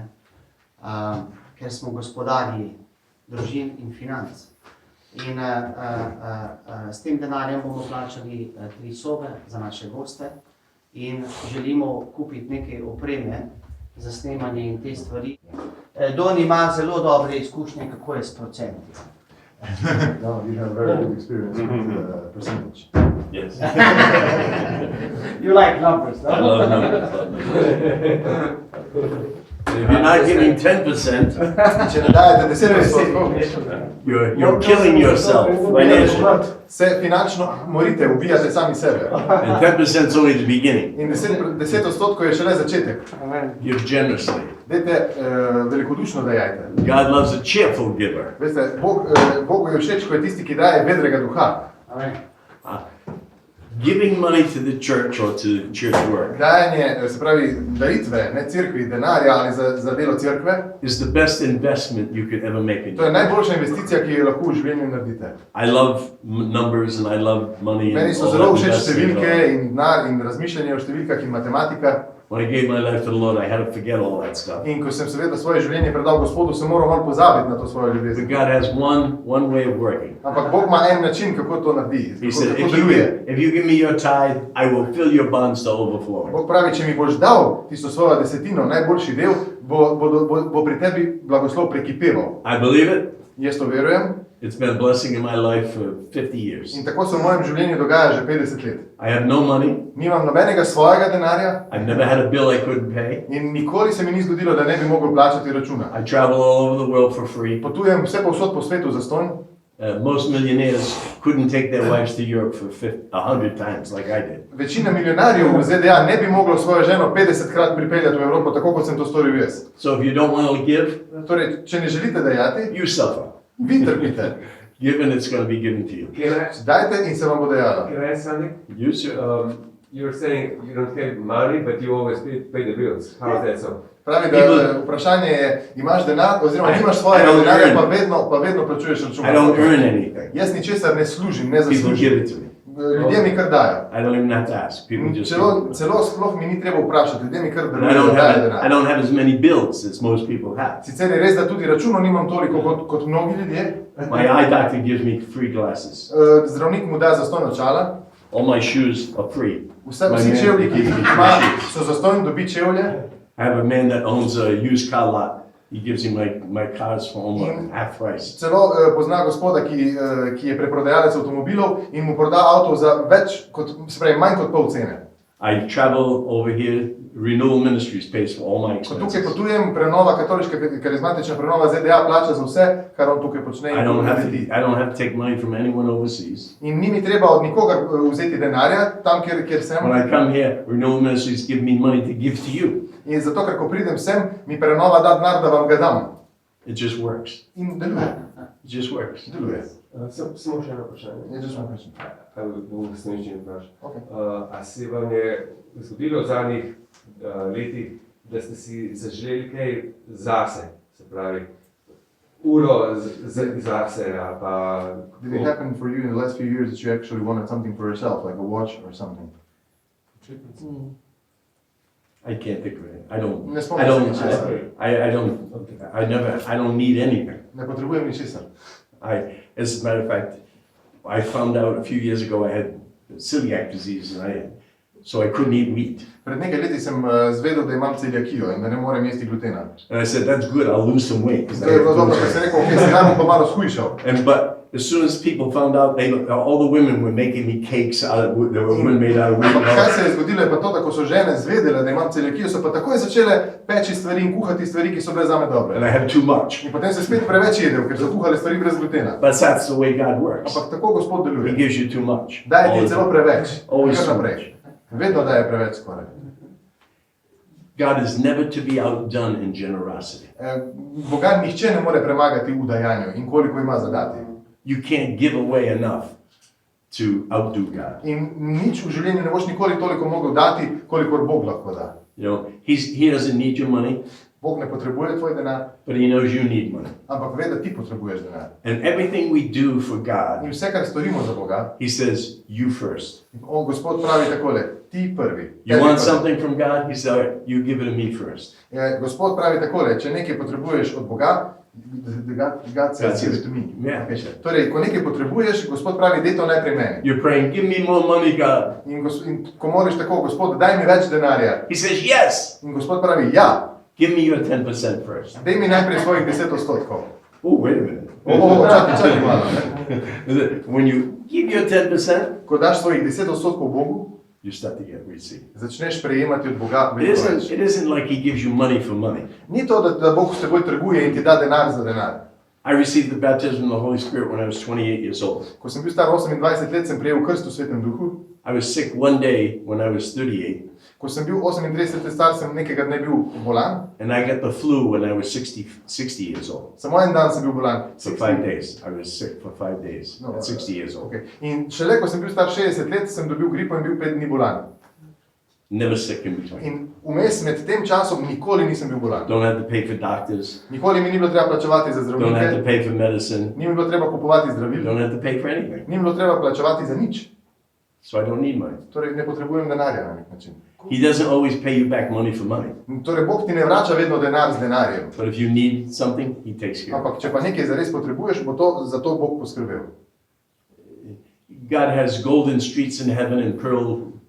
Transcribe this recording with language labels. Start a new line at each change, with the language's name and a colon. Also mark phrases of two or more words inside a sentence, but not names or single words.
Slovenian: Ker smo gospodarji družin in financ. In s tem denarjem bomo plačali 3 sobe za naše goste in želimo kupiti nekaj opreme za snemanje in te stvari. Don ima zelo dobre izkušnje, kako je s procenti.
English: No, you have very good experience with percentage. Yes. You like numbers, no? I love numbers. If you're not giving 10%,
Slovenian: Če ne dajete 10%,
English: you're killing yourself financially.
Slovenian: se finančno morite, ubijate sami sebe.
English: And 10% is only the beginning.
Slovenian: In 10% je šele začetek.
English: Give generously.
Slovenian: Dajte velikodušno dajajte.
English: God loves a cheerful giver.
Slovenian: Veste, Bogu je všeč, ko je tisti, ki daje vedrega duha.
English: Giving money to the church or to church work
Slovenian: Dajanje, se pravi, daritve, ne cerkvi, denarja ali za delo cerkve,
English: is the best investment you could ever make in
Slovenian: to je
English: your life.
Slovenian: najboljša investicija, ki jo lahko v življenju naredite.
English: I love numbers and I love money.
Slovenian: Meni
English: And so all
Slovenian: zelo
English: that
Slovenian: všeč
English: investing and
Slovenian: številke
English: all.
Slovenian: in denar in razmišljanje o številkah in matematika.
English: When I gave my life to the Lord, I had to forget all that stuff.
Slovenian: In ko sem seveda svoje življenje predal Gospodu, sem moral malo pozabiti na to svojo
English: But
Slovenian: ljubezen.
English: God has one way of working.
Slovenian: Ampak Bog ima en način, kako to naredi,
English: He said,
Slovenian: kako deluje.
English: if you give me your tithe, I will fill your bonds to overflowing.
Slovenian: Bog pravi, če mi boš dal tisto svojo desetino, najboljši del, bo pri tebi blagoslov prekipeval.
English: I believe it.
Slovenian: Jaz to verujem
English: It's been a blessing in my life for 50 years.
Slovenian: in tako se v mojem življenju dogaja že 50 let.
English: I have no money.
Slovenian: Nimam nobenega svojega denarja
English: I've never had a bill I couldn't pay.
Slovenian: in nikoli se mi ni zgodilo, da ne bi mogel plačati računa.
English: I travel all over the world for free.
Slovenian: Potujem vse povsod po svetu zastonj.
English: Most millionaires couldn't take their wives to Europe for 100 times like I did.
Slovenian: Večina milijonarjev v ZDA ne bi moglo svojo ženo 50krat pripeljati v Evropo, tako kot sem to storil jaz.
English: So if you don't want to give,
Slovenian: Torej, če ne želite dajati,
English: you suffer.
Slovenian: vi trpite.
English: Give and it's going to be given to you.
Slovenian: Dajte in se vam bo dajalo.
English: Can I ask something? You sir. You're saying you don't have money, but you always pay the bills. How is that so?
Slovenian: Pravi, da vprašanje je, imaš denar, oziroma nimaš svojega denarja, pa vedno plačuješ račune.
English: I don't earn anything.
Slovenian: Jaz ničesar ne služim, ne
English: People give
Slovenian: zaslužim.
English: it to me.
Slovenian: Ljudje mi kar dajo.
English: I don't even have to ask. People just give it.
Slovenian: Celo sploh mi ni treba vprašati, ljudje mi kar
English: And
Slovenian: dajo
English: I
Slovenian: denar.
English: don't have as many bills as most people have.
Slovenian: Sicer je res, da tudi računov nimam toliko kot mnogi ljudje.
English: My eye doctor gives me free glasses.
Slovenian: Zdravnik mu da zastonj očala.
English: All my shoes are free.
Slovenian: Vsi čevlji, ki jih ima, so zastonj, dobi čevlje.
English: I have a man that owns a used car lot. He gives me my cars for almost half price.
Slovenian: Celo pozna gospoda, ki je preprodajalec avtomobilov in mu proda avto za manj kot pol cene.
English: I travel over here. Renewal Ministries pays for all my
Slovenian: Ko tukaj
English: expenses.
Slovenian: potujem, prenova, katoliška karizmatična prenova ZDA plača za vse, kar on tukaj počne
English: I
Slovenian: in
English: don't have
Slovenian: naredi.
English: to. I don't have to take money from anyone overseas.
Slovenian: In ni mi treba od nikogar vzeti denarja, tam kjer sem.
English: When I come here, Renewal Ministries give me money to give to you.
Slovenian: In zato, ker ko pridem sem, mi prenova da denar, da vam ga dam.
English: It just works.
Slovenian: In deluje.
English: It just works.
Slovenian: Deluje. Samo še eno vprašanje. Je že samo rečem. Bom resničen vprašal. Okay. A se vam je zgodilo v zadnjih letih, da ste si zaželeli kaj zase, se pravi, uro zase ali pa...
English: Did it happen for you in the last few years that you actually wanted something for yourself, like a watch or something? I can't think of it. I don't.
Slovenian: Ne
English: I
Slovenian: spomnim
English: don't.
Slovenian: se ničesar.
English: I don't. I never. I don't need anything.
Slovenian: Ne potrebujem ničesar.
English: As a matter of fact, I found out a few years ago I had celiac disease, so I couldn't eat meat.
Slovenian: Pred nekaj leti sem zvedel, da imam celiakijo in da ne morem jesti glutena.
English: And I said, "That's good. I'll lose some weight."
Slovenian: To je bilo dobro, ker sem rekel, ok, sedaj bom pa malo shujšal.
English: But as soon as people found out, all the women were making me cakes out of wood. They were made out of wood.
Slovenian: Ampak kaj se je zgodilo, je pa to, da ko so žene zvedele, da imam celiakijo, so pa takoj začele peči stvari in kuhati stvari, ki so bile zame dobre.
English: And I had too much.
Slovenian: In potem se spet preveč jedel, ker so kuhali stvari brez glutena.
English: But that's the way God works.
Slovenian: Ampak tako Gospod
English: He
Slovenian: deluje.
English: gives you too much.
Slovenian: Daje
English: All
Slovenian: ti
English: the
Slovenian: celo
English: time.
Slovenian: preveč.
English: Always
Slovenian: Kar
English: too
Slovenian: naprej.
English: much.
Slovenian: Vedno daje preveč skoraj.
English: God is never to be outdone in generosity.
Slovenian: Boga nihče ne more premagati v dajanju in koliko ima zadati.
English: You can't give away enough to outdo God.
Slovenian: In nič v življenju ne boš nikoli toliko mogel dati, kolikor Bog lahko da.
English: You know, he doesn't need your money.
Slovenian: Bog ne potrebuje tvoj denar,
English: but he knows you need money.
Slovenian: ampak ve, da ti potrebuješ denar.
English: And everything we do for God,
Slovenian: In vse, kar storimo za Boga,
English: he says, you first.
Slovenian: Gospod pravi takole, ti prvi.
English: You
Slovenian: Tebi
English: want
Slovenian: prvi.
English: something from God? He said, all right, you give it to me first.
Slovenian: Gospod pravi takole, če nekaj potrebuješ od Boga,
English: God says, give it to me. Yeah.
Slovenian: Torej, ko nekaj potrebuješ, Gospod pravi, dej to najprej meni.
English: You're praying, give me more money, God.
Slovenian: In ko moliš tako, Gospod, daj mi več denarja.
English: He says, yes,
Slovenian: In Gospod pravi, ja,
English: give me your 10% first.
Slovenian: dej mi najprej svojih 10%.
English: Oh, wait a minute.
Slovenian: Čakaj malo.
English: When you give your 10%,
Slovenian: Ko daš svojih 10% Bogu,
English: you start to get receive.
Slovenian: začneš prejemati od Boga
English: It
Slovenian: veliko
English: isn't,
Slovenian: več.
English: it isn't like he gives you money for money.
Slovenian: Ni to, da Bog s teboj trguje in ti da denar za denar.
English: I received the baptism of the Holy Spirit when I was 28 years old.
Slovenian: Ko sem bil star 28 let, sem prejel krst v Svetem Duhu.
English: I was sick one day when I was 38,
Slovenian: Ko sem bil 38 let star, sem nekega dne bil bolan.
English: and I got the flu when I was 60 years old.
Slovenian: Samo en dan sem bil bolan.
English: For 5 days. I was sick for 5 days
Slovenian: No,
English: at 60 years old. Okay.
Slovenian: In šele, ko sem bil star 60 let, sem dobil gripo in bil 5 dni bolan.
English: Never sick in between.
Slovenian: In vmes med tem časom nikoli nisem bil bolan.
English: Don't have to pay for doctors.
Slovenian: Nikoli mi ni bilo treba plačevati za
English: Don't have to
Slovenian: zdravnike,
English: pay for medicine.
Slovenian: ni mi bilo treba kupovati zdravil,
English: Don't have to pay for anything.
Slovenian: ni mi bilo treba plačevati za nič.
English: So I don't need money.
Slovenian: Torej ne potrebujem denarja na nek način.
English: He doesn't always pay you back money for money.
Slovenian: Torej Bog ti ne vrača vedno denar z denarjem.
English: But if you need something, he takes care of
Slovenian: Ampak če pa nekaj zares potrebuješ, bo to za to Bog poskrbel.
English: it. God has golden streets in heaven and pearl.